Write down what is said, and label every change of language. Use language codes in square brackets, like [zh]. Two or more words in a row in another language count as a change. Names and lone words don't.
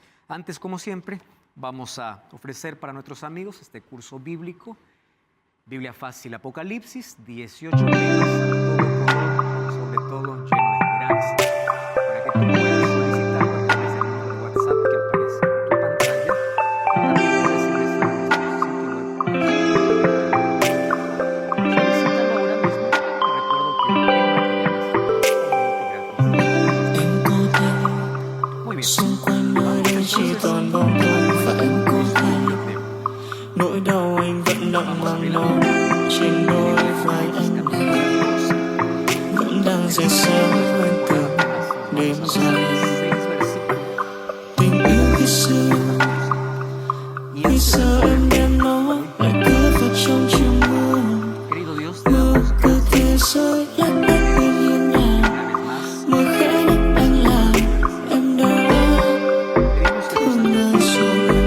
[es] Antes, como siempre, vamos a ofrecer para nuestros amigos este curso bíblico, Biblia Fácil Apocalipsis, 18 temas, sobre todo lleno de esperanza, para que tú puedas solicitarlo a través del número de WhatsApp que aparece en tu pantalla. También puedes ingresar a nuestro sitio web. Solicítalo ahora mismo. Te recuerdo que el material es totalmente gratis. Muy bien. [vi] Xung quanh nơi đây chỉ toàn bóng tối và em có hay nỗi đau anh vẫn nặng mang nó trên đôi vai anh vẫn đang dày xéo quên từng đêm dài tình yêu khi xưa em đem nó lại cất vào trong chiều mưa mưa cứ thế rơi lách cách bên hiên nhà mưa khẽ nhắc anh là em đã thương người rồi